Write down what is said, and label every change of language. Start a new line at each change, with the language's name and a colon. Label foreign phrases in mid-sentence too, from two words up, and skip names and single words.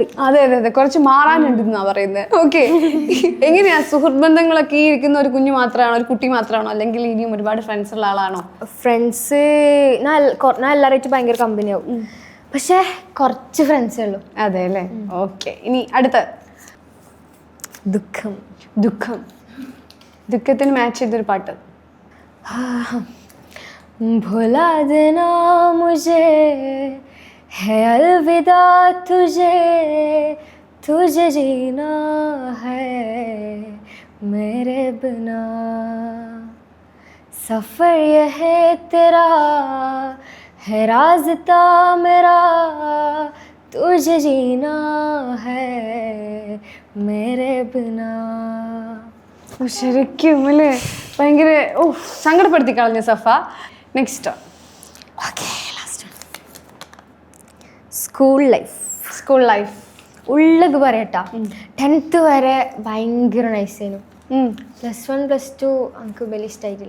Malayalam: അതെ അതെ അതെ, കുറച്ച് മാറാനുണ്ടെന്നാ പറയുന്നത്. ഓക്കെ, എങ്ങനെയാ സുഹൃത്ത് ബന്ധങ്ങളൊക്കെ ഈ ഇരിക്കുന്ന ഒരു കുഞ്ഞു മാത്രമാണോ, ഒരു കുട്ടി മാത്രമാണോ, അല്ലെങ്കിൽ ഇനിയും ഒരുപാട് ഫ്രണ്ട്സ് ഉള്ള ആളാണോ? ഫ്രണ്ട്സ് ഞാൻ എല്ലാവരായിട്ട് ഭയങ്കര കമ്പനിയാവും, പക്ഷെ കുറച്ച് ഫ്രണ്ട്സേ ഉള്ളൂ. അതെ അല്ലേ? ഓക്കെ, ഇനി അടുത്ത ദുഃഖത്തിന് മാച്ച് ചെയ്തൊരു പാട്ട്.
Hindi: भुला देना मुझे है अलविदा तुझे, तुझे जीना है मेरे बिना, सफ़र ये है तेरा है राज़ता मेरा, तुझे जीना है मेरे बिना.
Malayalam: ശരിക്കും അല്ലേ? ഭയങ്കര സങ്കടപ്പെടുത്തി കളഞ്ഞ സഫ. നെക്സ്റ്റ്.
English: school life
Malayalam: ഉള്ളത് പറയട്ടാ. 10th വരെ ഭയങ്കര നൈസായിരുന്നു. +1 +2 എനിക്ക് വലിയ ഇഷ്ടമായിട്ടില്ല.